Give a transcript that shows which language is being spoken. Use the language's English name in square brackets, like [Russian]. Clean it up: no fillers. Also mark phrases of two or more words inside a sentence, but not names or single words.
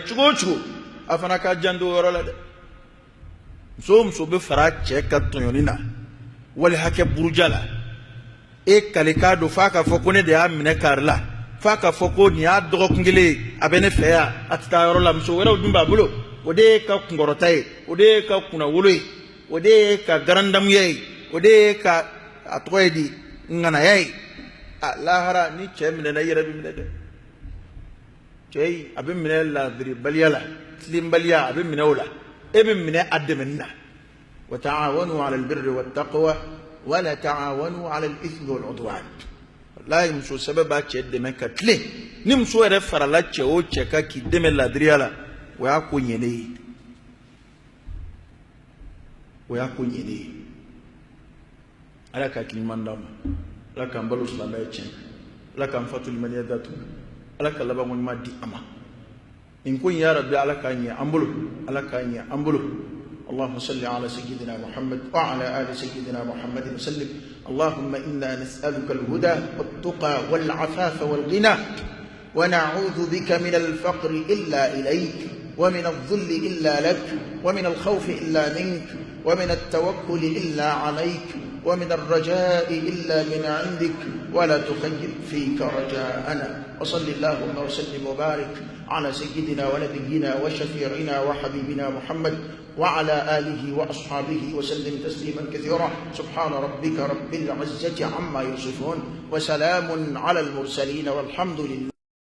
[Bambara] cogo o cogo a fana ka janto o yɔrɔ la dɛ muso o muso bɛ fara cɛ ka tɔɲɔni na wali hakɛ buruja la e kale k'a don f'a ka fɔ ko ne de y'a minɛ kari la f'a ka fɔ ko nin y'a dɔgɔkun kelen ye a bɛ ne fɛ yan a tɛ taa yɔrɔ la muso wɛrɛw dun b'a bolo o de ye ka kunkɔrɔta ye o de ye ka kunnawolo ye o de ye ka garandamuya ye o de ye ka a tɔgɔ ye di ŋanaya ye lahara ni cɛ minɛna i yɛrɛ bɛ minɛ dɛ cɛ a bɛ minɛ ladiribaliya la tilenbaliya a bɛ minɛ o la e bɛ minɛ a dɛmɛni na [Arabic] وتعاونوا على البر والتقوى ولا تعاونوا على الإثم والعدوان [Bambara] wallahi muso sɛbɛ b'a cɛ dɛmɛ ka tilen ni muso yɛrɛ farala cɛ o cɛ ka k'i dɛmɛ ladiriya la o y'a ko ɲɛnen ye ala ka hakiliman d'an ma ala k'an balo silamɛya tiɲɛ ala k'an fatu limaniya datugu ala ka laban ɲuman di a ma nin ko in [Arabic] ya rabbi [Bambara] ala k'a ɲɛ an bolo [Arabic] اللهم صل على سيدنا محمد وعلى آل سيدنا محمد وسلم اللهم إنا نسألك الهدى والتقى والعفاف والغنى ونعوذ بك من الفقر إلا إليك ومن الذل إلا لك ومن الخوف إلا منك ومن التوكل إلا عليك ومن الرجاء إلا من عندك ولا تخيب فيك رجاءنا وصل اللهم وسلم وبارك على سيدنا ونبينا وشفيعنا وحبيبنا محمد وعلى آله وأصحابه وسلم تسليما كثيرا سبحان ربك رب العزة عما يصفون وسلام على المرسلين والحمد لله.